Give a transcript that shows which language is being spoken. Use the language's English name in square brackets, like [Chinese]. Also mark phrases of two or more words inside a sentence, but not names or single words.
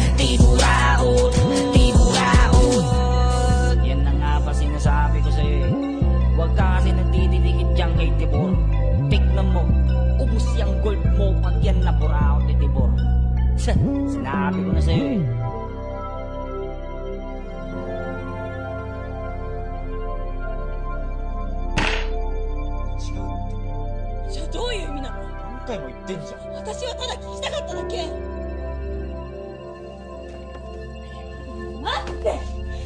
[Filipino] Tiburaot, tiburaot. Yan na nga ba sinasabi ko sa'yo eh. Huwag ka kasi nagdidikit dyan kay tibor. Tignan mo, ubus yung gold mo pag yan na buraot ni tibor. Sinabi ko na sa'yo eh. [Japanese] 違うってじゃあどういう意味なの？何回も言ってんじゃん。私はただ聞きたかっただけ。待って。